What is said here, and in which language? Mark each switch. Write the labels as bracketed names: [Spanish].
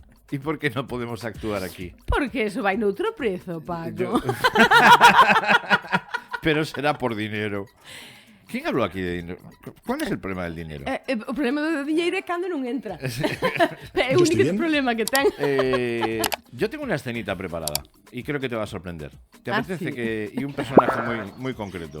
[Spanish] ¿Y por qué no podemos actuar aquí? [Galician] Porque eso vai noutro prezo, Paco. [Spanish] Pero será por dinero. ¿Quién habló aquí de dinero? ¿Cuál es el problema del dinero? [Galician] O problema do dinheiro é cando non entra. É o único problema que ten. [Spanish] Yo tengo una escenita preparada y creo que te va a sorprender. ¿Te apetece sí. y un personaje muy concreto?